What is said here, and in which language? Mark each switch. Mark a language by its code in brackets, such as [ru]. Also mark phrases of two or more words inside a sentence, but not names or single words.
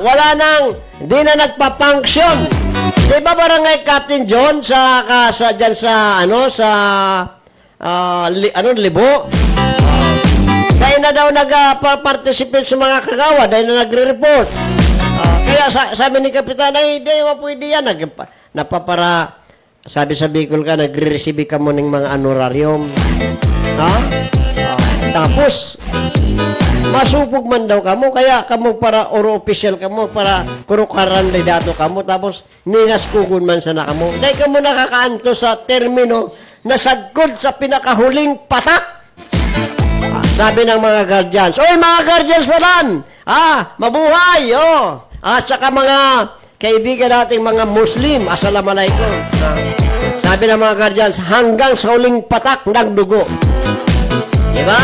[tl] Wala nang, di na nagpa-function. Di ba barangay Captain John Libo? Dahil na daw nag-participate sa mga kagawa, dahil na nagre-report. Kaya sabi ni Kapitan, ay, di, pwede yan. Sabi sa Bicol ka, nagre-receive ka mo ng mga honorarium. [bik] Tapos, masupog man daw kamo, kaya kamo para oro official kamo, para kurukaran dato kamo, tapos ningas kugun man sana kamo. Dahil kamo nakakaanto sa termino na sagkod sa pinakahuling patak. [tl] Sabi ng mga guardians, oy mga guardians walan, mabuhay, At saka mga kaibigan nating mga Muslim, assalamualaikum. Sabi ng mga guardians, hanggang sa huling patak ng dugo. Diba?